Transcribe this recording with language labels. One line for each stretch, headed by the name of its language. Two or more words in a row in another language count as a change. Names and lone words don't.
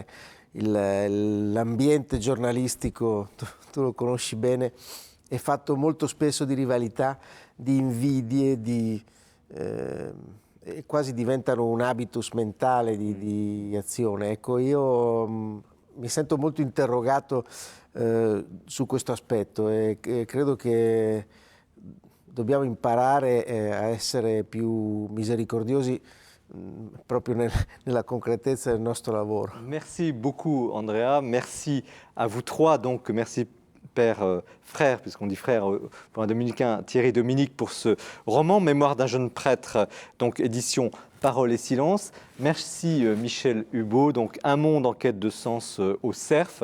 Italian: L'ambiente giornalistico, tu lo conosci bene, è fatto molto spesso di rivalità, di invidie, quasi diventano un habitus mentale di azione. Ecco, io mi sento molto interrogato su questo aspetto e credo che dobbiamo imparare a essere più misericordiosi proprio nella concretezza del nostro lavoro.
French: Merci beaucoup Andrea, merci à vous trois, donc merci père, frère, puisqu'on dit frère pour un dominicain, Thierry Dominique, pour ce roman Mémoire d'un jeune prêtre, donc édition Parole et Silence. Merci Michel Hubeau, donc Un monde en quête de sens au Cerf.